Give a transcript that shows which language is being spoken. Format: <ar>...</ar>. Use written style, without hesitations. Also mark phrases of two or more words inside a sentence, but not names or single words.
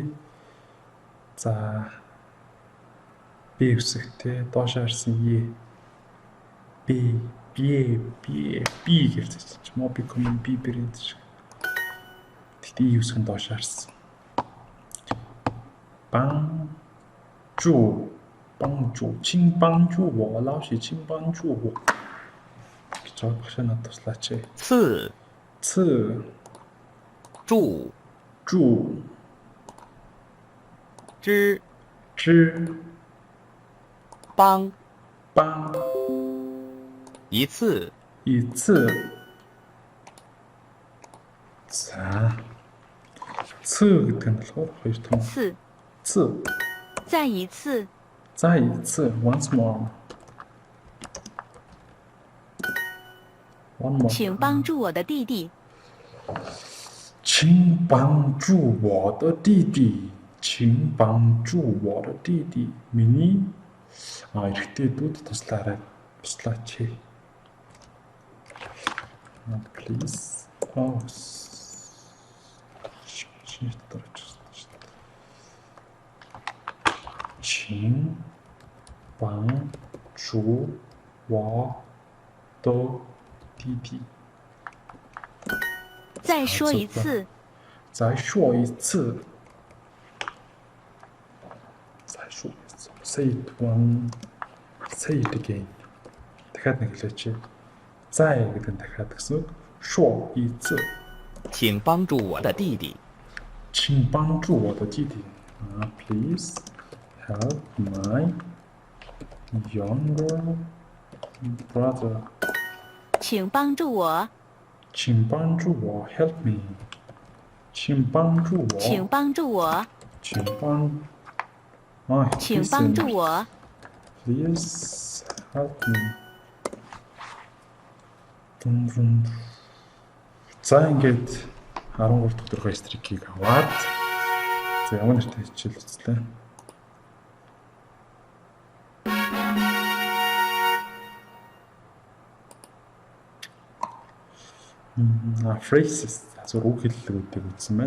<mn>За B үсэг те доош харсан E B гэж хэлж моби коммент B брэнд шиг. Тэгтээ E үсэг нь доош харсан.</mn> <zh>帮助请帮助我老师请帮助我.</zh> <mn>гэж багш надад туслаач.</mn> <zh>次</zh> <mn>Ц</mn> <zh>助 жу 之之邦 бан 一次一次</zh> <mn>За ц гэдэг нь болохоор хоёр том</mn> <zh>次，</zh> <mn>ц</mn> <zh>再一次，</zh> <en>за 一次 once more one more</en> <zh>请帮助我的弟弟。请帮助我的弟弟请帮助我的弟弟</zh> <mn>миний эрэгтэйдүүд туслаарай туслаач.</mn> <en>Please. Oh.</en> <zh>请帮助我的弟弟. 再说一次，再说一次.</zh> <en>Say it one. Say it again.</en> <mn>дахиад нэг хэлээч. 再 гэдэг нь дахиад гэсэн.</mn> <zh>说一次. 请帮助我的弟弟。请帮助我的弟弟.</zh> <en>Please help my younger brother.</en> <zh>请帮助我，请帮助我</zh> <en>help me.</en> <zh>请帮助我. 请帮助我，请帮请帮助我，</zh> <en>Please help me.</en> <mn>За ингээд 13 дахь төрхөө стрикийг аваад за ямар нэртэй хичээл үзлээ. Phrases зөв үг хэллэгүүдийг үзсэн байна.</mn>